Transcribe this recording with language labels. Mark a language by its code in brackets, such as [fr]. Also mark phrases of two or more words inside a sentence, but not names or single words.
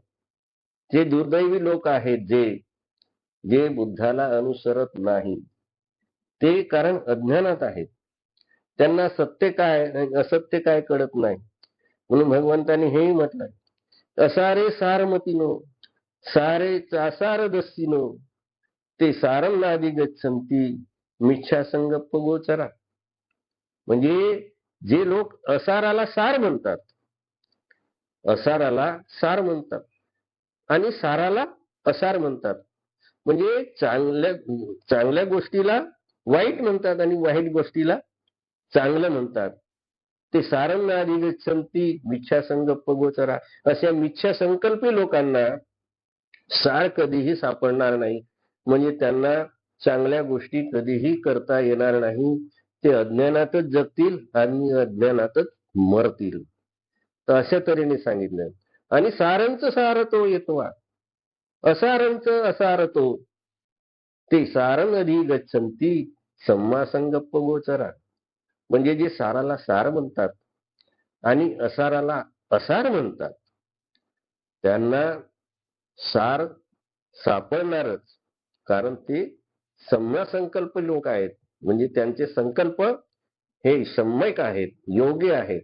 [mr] जे दुर्दैवी लोक आहेत जे बुद्धाला अनुसरत नाही, ते कारण अज्ञानात आहेत, त्यांना सत्य काय असत्य काय कळत नाही. म्हणून भगवंतांनी हेही म्हटलंय, [pi] असारे सारमतीनो सारे चासार दस्सिनो, ते सारं नादी गच्छन्ति मिच्छा संगप्प गोचरा. [mr] म्हणजे जे लोक असाराला सार म्हणतात, असाराला सार म्हणतात आणि साराला असार म्हणतात, म्हणजे चांगल्या गोष्टीला वाईट म्हणतात आणि वाईट गोष्टीला चांगलं म्हणतात. [pi] ते सारं आधी गच्छन्ति मिच्छा संकल्प गोचरा, [mr] अशा मिच्छा संकल्पी लोकांना सार कधीही सापडणार नाही. म्हणजे त्यांना चांगल्या गोष्टी कधीही करता येणार नाही. ते अज्ञानातच जगतील आणि अज्ञानातच मरतील. तर अशा तऱ्हेने सांगितलं. [pi] आणि सारंच सार तो येतवा, असारंच असार तो, ते सारं अधि गच्छन्ति सम्मा संगप्प गोचरा. [mr] म्हणजे जे साराला सार म्हणतात आणि असाराला असार म्हणतात त्यांना सार सापडणारच, कारण ते [pi] सम्मा संकल्प [mr] लोक आहेत. म्हणजे त्यांचे संकल्प हे सम्यक आहेत, योग्य आहेत.